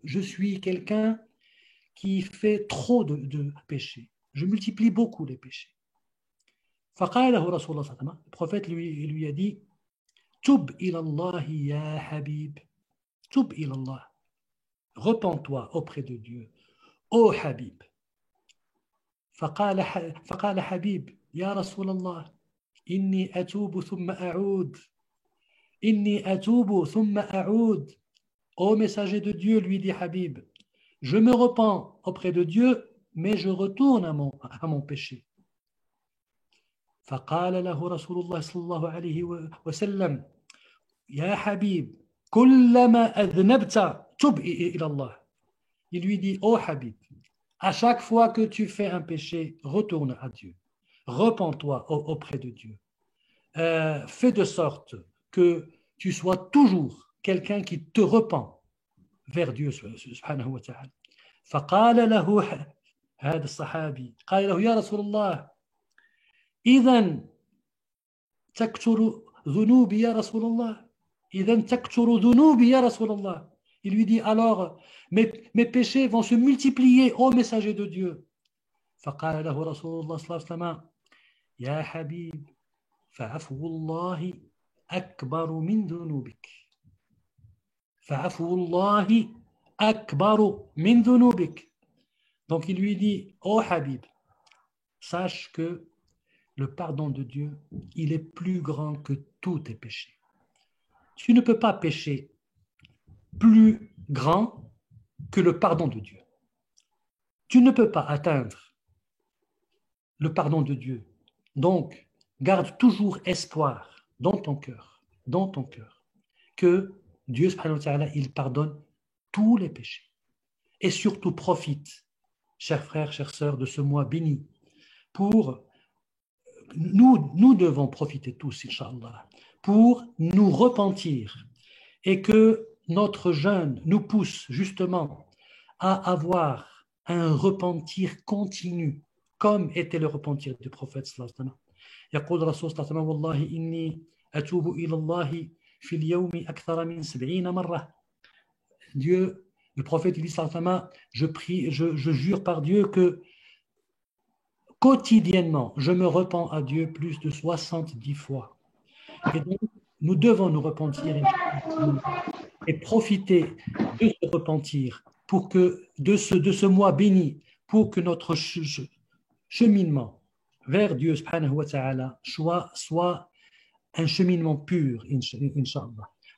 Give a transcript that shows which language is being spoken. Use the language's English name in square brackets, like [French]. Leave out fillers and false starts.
[French] Je suis quelqu'un qui fait trop de péchés. Je multiplie beaucoup les péchés. [Arabic] فقال له رسول الله صلى الله عليه وسلم, [French] le prophète lui a dit: [Arabic] Tub ilallah ya Habib, tub ilallah. [French] Repens-toi auprès de Dieu, ô Habib. [Arabic] فقال حبيب: يا رسول الله إني أتوب ثم أعود، إني أتوب ثم أعود. [French] Ô messager de Dieu, lui dit Habib, je me repens auprès de Dieu, mais je retourne à mon péché. [Arabic] فقال له رسول الله صلى الله عليه وسلم: يا حبيب كلما أذنبت تب إلى الله. [French] Il lui dit: ô Habib, à chaque fois que tu fais un péché, retourne à Dieu. Repens-toi auprès de Dieu. Fais de sorte que tu sois toujours quelqu'un qui te repent vers Dieu [Arabic] subhanahu wa ta'ala. فقال له هذا الصحابي قال له: يا رسول الله إذن تكثر ذنوبي يا رسول الله، إذن تكثر ذنوبي يا رسول الله. [French] Il lui dit: alors mes péchés vont se multiplier, ô messager de Dieu. [Arabic] فقال له رسول الله صلى الله عليه وسلم: يا حبيب فعفو الله أكبر من ذنوبك، فعفو الله أكبر من ذنوبك. [French] Donc il lui dit: ô Habib, sache que le pardon de Dieu, il est plus grand que tous tes péchés. Tu ne peux pas pécher plus grand que le pardon de Dieu. Tu ne peux pas atteindre le pardon de Dieu. Donc, garde toujours espoir dans ton cœur, que Dieu, [Arabic] subhanahu wa ta'ala, [French] il pardonne tous les péchés. Et surtout, profite, chers frères, chères sœurs, de ce mois béni. Pour nous devons profiter tous, Inch'Allah, pour nous repentir et que notre jeûne nous pousse justement à avoir un repentir continu, comme était le repentir du prophète [Arabic] sallallahu alayhi wa sallam. يقول الرسول صلى الله عليه وسلم: والله إني أتوب إلى الله في اليوم أكثر من 70 مرة. [French] Dieu, le prophète, il dit [Arabic] sallallahu alayhi wa sallam: [French] je jure par Dieu que quotidiennement, je me repens à Dieu plus de 70 fois. Et donc, nous devons nous repentir et profiter de ce repentir pour que, de ce mois béni, pour que notre cheminement vers Dieu [Arabic] subhanahu wa ta'ala [French] soit un cheminement pur, Inch'Allah.